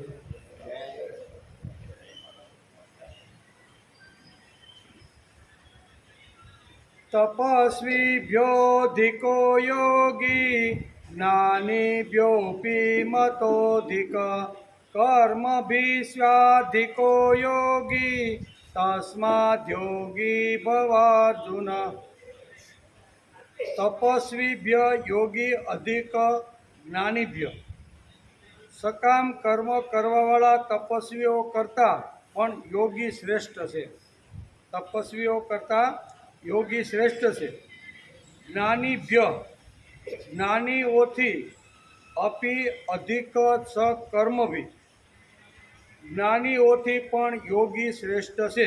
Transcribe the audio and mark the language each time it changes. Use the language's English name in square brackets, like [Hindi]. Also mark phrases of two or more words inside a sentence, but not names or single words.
[Sanskrit] तपस्विभ्योऽधिको योगी ज्ञानिभ्योऽपि मतोऽधिक कर्मभिः स्वाधिको योगी तस्माद्योगी भवार्जुन। तपस्वीभ्य योगी अधिक [Gujarati] જ્ઞાનીભ્ય સકામ કર્મ કરવાવાળા તપસ્વીઓ કરતાં પણ યોગી શ્રેષ્ઠ છે. તપસ્વીઓ કરતાં યોગી શ્રેષ્ઠ છે. જ્ઞાનીભ્ય જ્ઞાનીઓથી [Sanskrit] અપી અધિક સ કર્મભી [Gujarati] જ્ઞાનીઓથી પણ યોગી શ્રેષ્ઠ છે.